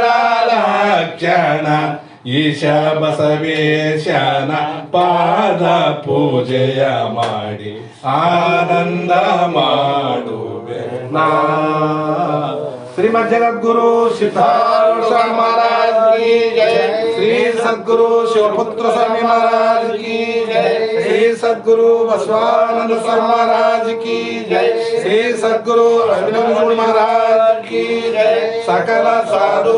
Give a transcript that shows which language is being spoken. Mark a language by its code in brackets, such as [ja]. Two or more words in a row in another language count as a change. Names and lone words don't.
[kn] ಲಕ್ಷಣ ಈಶ ಬಸವೇಶನ ಪಾದ ಪೂಜೆಯ ಮಾಡಿ ಆನಂದ ಮಾಡುವೆ ನಾ [hi] ಶ್ರೀಮದ್ ಜಗದ್ಗುರು ಸಿದ್ಧಾರೂಢ महाराज की जय श्री सद्गुरु शिवपुत्र स्वामी महाराज की जय श्री सद्गुरु बसवानंद स्वामी महाराज की जय श्री सद्गुरु अभिनव महाराज की जय सकल साधु